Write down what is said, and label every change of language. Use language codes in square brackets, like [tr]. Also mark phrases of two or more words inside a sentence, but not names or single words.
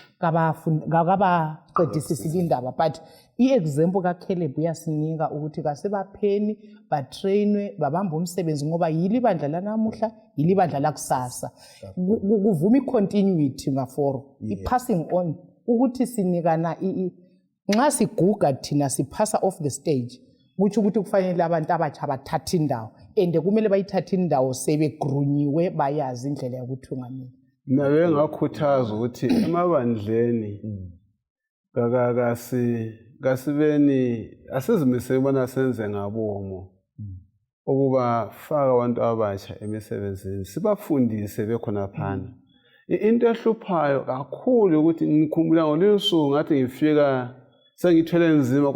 [nd] kabaqedisisi indaba but i-example kaCaleb uyasinika ukuthi kasebapheni batrainwe babamba umsebenzi ngoba yili bandla lanamuhla yili bandla lakusasa kuvuma i-continuity ngaforo i- [en] passing on [nd] ukuthi sinikana nxa siguga thina siphasa [en] off the stage [nd] kuthi ukuthi kufanele abantu abatsha bathathe indawo and kumele bayithathe indawo sebegrunyiwe bayazi indlela yokuthungamela nawe ngakhuthaza ukuthi emabandleni kasibeni asizimisele ubona senze ngabomo ukuba faka abantu abatsha emisebenzini sibafundise bekhona phana into ehluphayo kakhulu ukuthi ngikhumbula ngolusuku ngathi ngifika sengithwele nzima